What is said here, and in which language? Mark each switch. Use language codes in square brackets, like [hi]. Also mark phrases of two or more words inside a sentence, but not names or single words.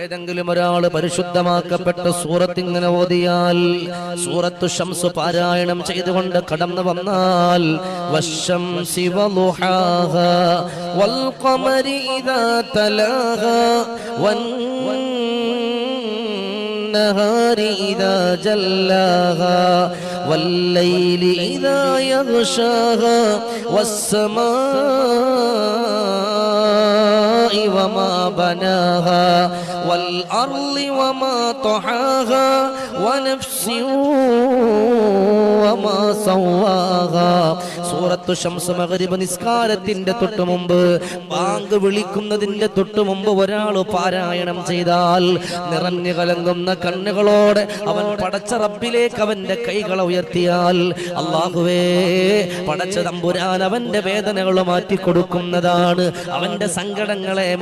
[ml] ഏതെങ്കിലും ഒരാൾ പരിശുദ്ധമാക്കപ്പെട്ട സൂറത്ത് ഇങ്ങനെ ഓതിയാൽ, സൂറത്തു ശംസ് പാരായണം ചെയ്തുകൊണ്ട് കടന്നു വന്നാൽ, [ar] والشمس وضحاها والقمر إذا تلاها والنهار إذا جلاها والليل إذا يغشاها والسماء وما بناها والأرض وما طحاها ونفس وما سواها. [ml] സൂറത്തു ശംസ് മഗ്രിബ് നിസ്കാരത്തിന്റെ തൊട്ടുമുമ്പ്, ബാങ്ക് വിളിക്കുന്നതിന്റെ തൊട്ടുമുമ്പ് ഒരാൾ പാരായണം ചെയ്താൽ, നിറഞ്ഞു കലങ്ങുന്ന കണ്ണുകളോടെ അവൻ പടച്ച റബ്ബിലേക്ക് അവന്റെ കൈകൾ ഉയർത്തിയാൽ, അല്ലാഹുവേ, പടച്ച തമ്പുരാൻ അവന്റെ വേദനകൾ മാറ്റിക്കൊടുക്കുന്നതാണ്, അവന്റെ സങ്കടങ്ങളെ മാറ്റിക്കൊടുക്കും.